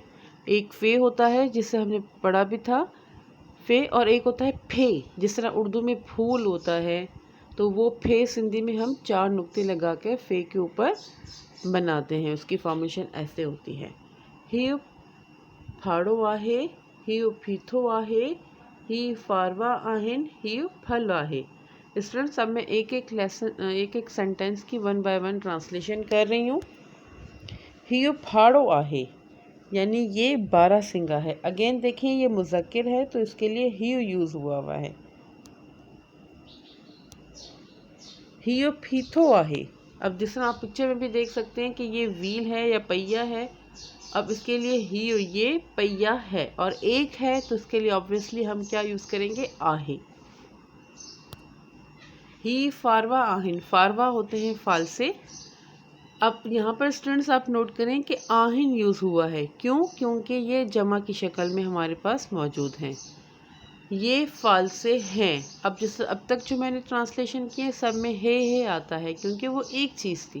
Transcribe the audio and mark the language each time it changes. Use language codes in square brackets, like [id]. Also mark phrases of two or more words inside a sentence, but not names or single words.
[ur] ایک فے ہوتا ہے جس سے ہم نے پڑھا بھی تھا فے، اور ایک ہوتا ہے فے، جس طرح اردو میں پھول ہوتا ہے، تو وہ فے سندھی میں ہم 4 نقطے لگا کے فے کے اوپر بناتے ہیں. اس کی فارمیشن ایسے ہوتی ہے, [sd] ही फाड़ो आहे, ही फीथो आहे, ही फारवा आहिन, ही फल आहे। [ur] اسٹوڈنٹس، اب میں ایک ایک سینٹینس کی 1 بائی 1 ٹرانسلیشن کر رہی ہوں. [sd] ही फाड़ो आहे, [ur] یعنی یہ 12 سنگا ہے. اگین دیکھیے یہ مذکر ہے تو اس کے لیے ہی یوز ہوا ہے. [sd] हियो फीथो आहे। [ur] اب جس طرح آپ پکچر میں بھی دیکھ سکتے ہیں کہ یہ وہیل ہے یا پہیا ہے. اب اس کے لیے ہیو یہ پہیا ہے اور ایک ہے تو اس کے لیے آبویسلی ہم کیا یوز کریں گے, आहे। [sd] ही फारवा आहिन, [ur] فاروا ہوتے ہیں فال سے. اب یہاں پر اسٹوڈنٹس آپ نوٹ کریں کہ آہن یوز ہوا ہے، کیوں? کیونکہ یہ جمع کی شکل میں ہمارے پاس موجود ہیں. یہ فال سے ہیں. اب تک جو میں نے ٹرانسلیشن کیے سب میں ہے آتا ہے کیونکہ وہ ایک چیز تھی.